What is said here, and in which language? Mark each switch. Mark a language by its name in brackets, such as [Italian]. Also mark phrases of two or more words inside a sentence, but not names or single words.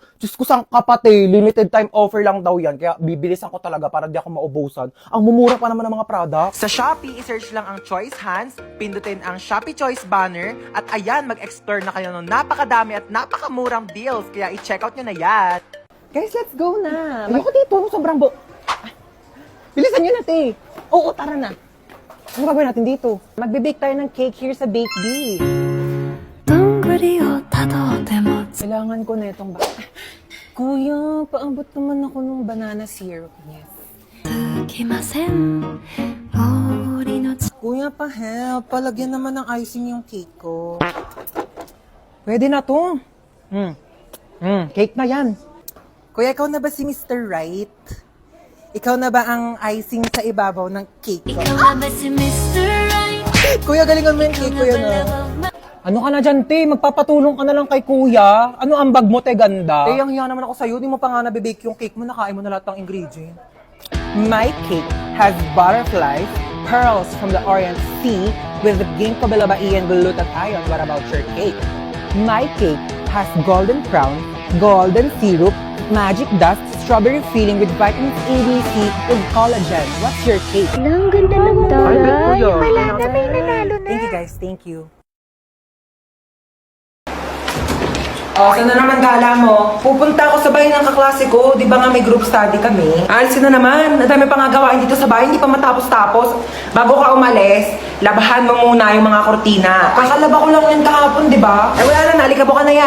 [Filipino] Diyos ko sang kapatid, [English] limited time offer [Filipino] lang daw yan. Kaya bibilisan ko talaga para di ako maubusan. Ang mumura pa naman ng mga products. Sa Shopee, i-search lang ang Choice Hands, pindutin ang Shopee Choice banner, at ayan, mag-explore na kayo ng napakadami at napakamurang deals. Kaya i-check out nyo na yan. Guys, [English] let's go na. [Filipino] Ayoko dito, sobrang Ay, bilisan nyo na, te. Oo, tara na. Ano gagawin natin dito? Magbe-bake tayo ng cake here sa Bake Bee. [Japanese] どんぐりをたどっても [Filipino] Kailangan ko na itong Kuya, paabot naman ako ng [English] banana syrup. [Filipino] Yes. [Japanese] つきません森の [Filipino] Kuya, pa-help. Palagyan naman ng icing yung cake ko. Pwede na to. Cake na yan. Kuya, ikaw na ba si Mr. Right? Ikaw na ba ang icing sa ibabaw ng cake ko? ikaw na ba si Mr. Right? Kuya, galingan mo yung cake, kuya na. Ano ka na dyan, te? Magpapatulong ka na lang kay kuya. Ano ang bag mo, te, ganda? Eh, ang hiya naman ako sa'yo. Di mo pa nga nabibake yung cake mo. Nakain mo na lahat ng ingredient. [English] My cake has butterflies, pearls from the Orient Sea with the ginkgo biloba and glutathione. What about your cake? My cake has golden crown, golden syrup, magic dust, strawberry filling with vitamins A, B, C, with collagen. What's your cake? [Filipino] Ang ganda ng taray. Wala na, may nanalo na. [English] Thank you, guys. Thank you. [Filipino] Oh, saan na naman gala mo? Pupunta ako sa bahay ng kaklase ko. Di ba nga may [English] group study [Filipino] kami? Alisin na naman. Ang dami pa nga gawain dito sa bahay. Hindi pa matapos-tapos. Bago ka umalis, labahan mo muna yung mga kortina. Kakalaba ko lang yan kahapon, di ba? Eh wala na, naalikabo ka na yan.